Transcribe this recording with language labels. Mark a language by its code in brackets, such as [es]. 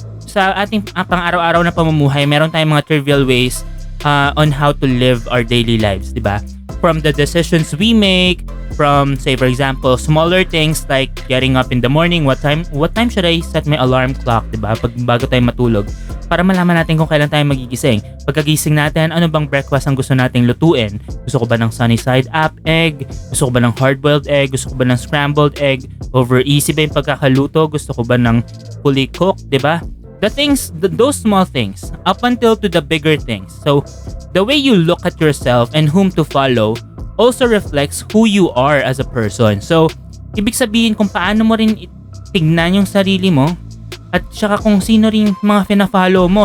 [tl] Sa ating pang-araw-araw na pamumuhay, meron tayong mga [en] trivial ways on how to live our daily lives, diba? From the decisions we make, from, say for example, smaller things like getting up in the morning, what time should I set my alarm clock, diba? [tl] Bago tayo matulog, para malaman natin kung kailan tayo magigising. Pagkagising natin, ano bang breakfast ang gusto nating lutuin? Gusto ko ba ng sunny side up egg? Gusto ko ba ng hard-boiled egg? Gusto ko ba ng scrambled egg? Over easy ba yung pagkakaluto? Gusto ko ba ng fully cooked, diba? [en] The things, those small things, up until to the bigger things. So, the way you look at yourself and whom to follow also reflects who you are as a person. [tl] So, ibig sabihin kung paano mo rin tignan yung sarili mo at saka kung sino rin mga fina-follow mo.